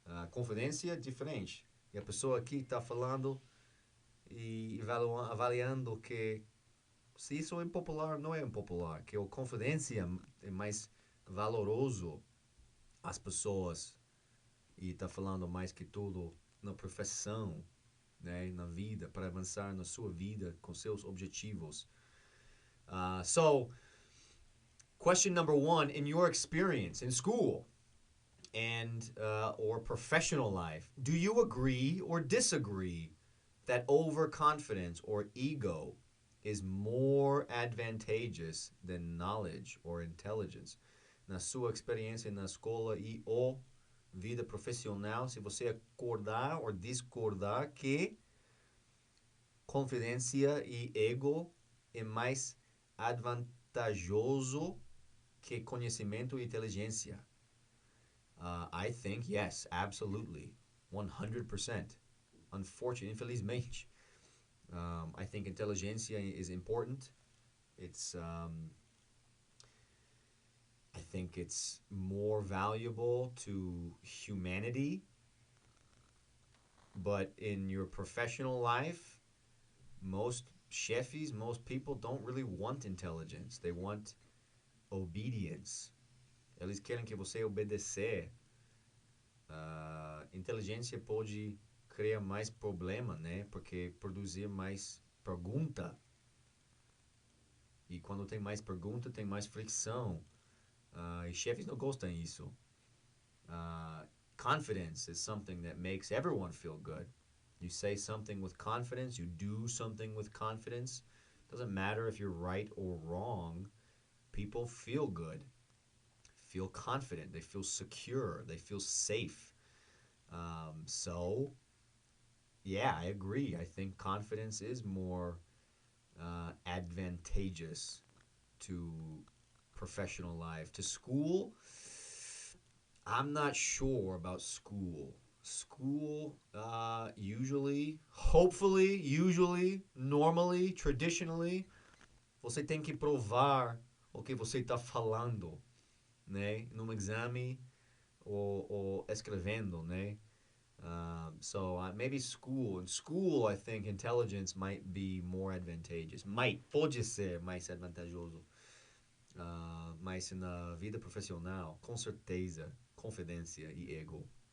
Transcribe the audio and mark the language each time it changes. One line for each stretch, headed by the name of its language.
Portuguese: Confidência é diferente. E a pessoa aqui está falando e avaliando que se isso é impopular, não é impopular. Que a confidência é mais valoroso às pessoas e está falando mais que tudo na profissão, né, na vida, para avançar na sua vida com seus objetivos.
English: So, question number one, in your experience in school and or professional life, do you agree or disagree that overconfidence or ego is more advantageous than knowledge or intelligence?
Portuguese: Na sua experiência na escola e ou vida profissional, se você acordar ou discordar que confidência e ego é mais vantajoso que conhecimento e inteligência.
English: I think yes, absolutely, 100%. Unfortunately,
Portuguese: infelizmente,
English: I think intelligência is important. I think it's more valuable to humanity. But in your professional life, most chefs, most people don't really want intelligence. They want obedience.
Portuguese: Eles querem que você obedecer. Inteligência pode criar mais problema, né? Porque produzir mais pergunta. E quando tem mais pergunta, tem mais fricção. E chefes não gostam disso.
English: Confidence is something that makes everyone feel good. You say something with confidence, you do something with confidence. Doesn't matter if you're right or wrong. People feel good, feel confident, they feel secure, they feel safe. So, yeah, I agree. I think confidence is more advantageous to professional life. To school, I'm not sure about school. School, usually, hopefully, usually, normally, traditionally,
Portuguese: você tem que provar o que você está falando, né? Num exame ou escrevendo, né?
English: So maybe school. In school, I think intelligence might be more advantageous.
Portuguese: Pode ser mais vantajoso. Mas na vida profissional, com certeza, confidência e ego.